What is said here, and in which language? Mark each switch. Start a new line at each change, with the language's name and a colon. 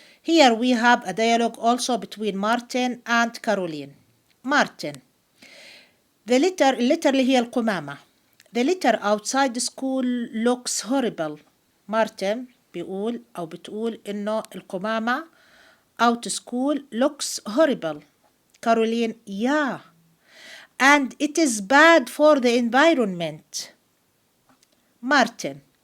English: Here we have a dialogue also between Martin and Caroline. Martin.
Arabic: The litter اللي هي القمامة.
English: The litter outside school looks horrible. Martin
Arabic: بيقول أو بتقول إنه القمامة
English: out school looks horrible. Caroline yeah. And it is bad for the environment. Martin.